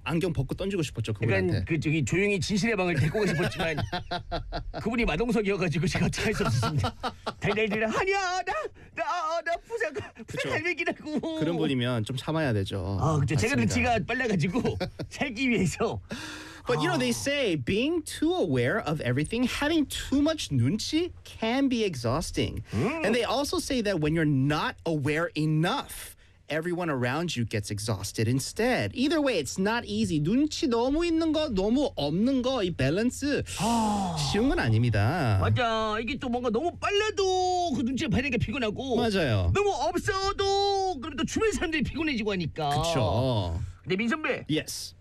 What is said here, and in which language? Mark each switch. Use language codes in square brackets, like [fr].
[ko] 안경 벗고 던지고 싶었죠 그분한테 약간 그 저기 조용히 진실의 방을 데리고 싶었지만 그분이 마동석이어가지고 제가 어떻게 할 수 없었습니다 달달달 아니야 나 부산 갈매기라고 그런 분이면 좀 참아야 되죠 그렇죠 제가 눈치가 빨라가지고 살기 위해서 [en] But you know, they say being too aware of everything, having too much 눈치 can be exhausting. And they also say that when you're not aware enough, everyone around you gets exhausted instead. Either way, it's not easy. [ko] 눈치 너무 있는 거, 너무 없는 거, 이 밸런스 쉬운 건 아닙니다. 맞아. 이게 또 뭔가 너무 빨라도 그 눈치가 빠르니까 피곤하고. 맞아요. 너무 없어도 그럼 또 주변 사람들이 피곤해지고 하니까. 그쵸. 근데 민선배. [en] Yes.